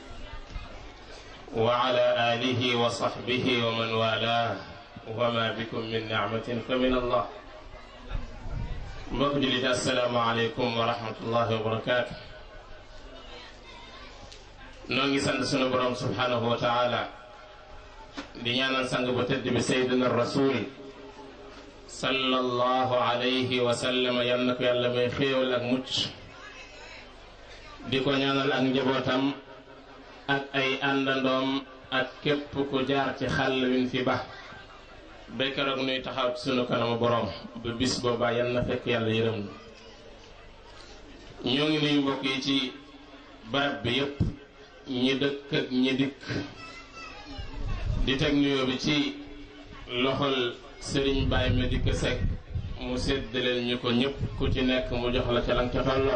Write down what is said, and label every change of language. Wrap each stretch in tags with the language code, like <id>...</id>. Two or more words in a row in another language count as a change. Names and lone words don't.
<ar>وعلى آله وصحبه ومن والاه وما بكم من نعمة فمن الله مقبل السلام عليكم ورحمة الله وبركاته</ar> <wo>ñu ngi sant sunu borom</wo> <ar>سبحانه</ar> <wo>وتعالى دي ñaanal sang bu tedd bi</wo> <ar>سيدنا رسول صلى الله عليه وسلم</ar> <wo>yal na ko yàlla may xéewal ak mucc di ko ñaanal ak njabootam ak ay àndandoom ak képp ku jaar ci xàll win fi ba béykaroog nuy taxaw ci sunu kanamu borom ba bis boobaa yal na fekk yàlla yërëm na ñoo ngi nuyu mbokk yi ci barab bi yépp ñi dëkk ak ñi dikk di teg nuyoo bi ci loxol Serigne Baye Médique Seck mu séddaleel ñu ko ñëpp ku ci nekk mu jox la ca lan ca tolloo.</wo>